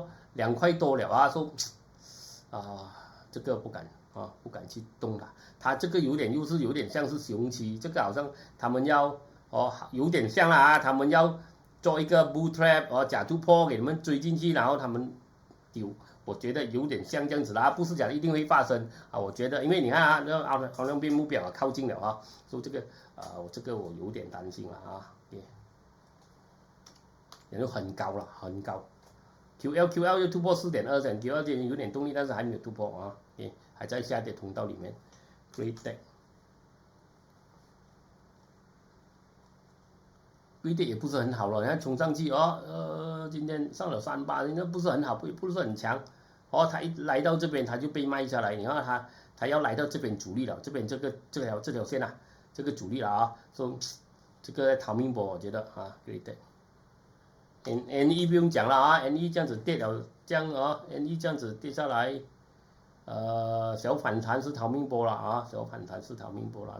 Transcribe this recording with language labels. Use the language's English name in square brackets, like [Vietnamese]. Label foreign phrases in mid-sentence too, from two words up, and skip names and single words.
[Chinese] 2 塊多了啊，說這個不敢去動它，它這個有點像是熊期，這個好像他們要有點像了啊，他們要做一個 [English] bull trap [Chinese] 假突破給你們追進去，然後他們丟，我覺得有點像這樣子啦，不是講一定會發生啊，我覺得因為你看啊，那好像變目標靠近了啊，所以這個我有點擔心了啊。也就很高了，很高。QL 又突破4.2線 ，QL 有點動力，但是還沒有突破啊，還在下跌通道裡面。Greatech 也不是很好了，你看衝上去今天上了38，那不是很好，不是很強。它一來到這邊，它就被賣下來。你看它要來到這邊主力了，這邊這條線啊，這個主力了啊，說這個逃命波，我覺得啊 ，Greatech。NE 不用講了啊 ，NE 這樣子跌了，這樣 NE 這樣子跌下來，小反彈是逃命波了啊，小反彈是逃命波了。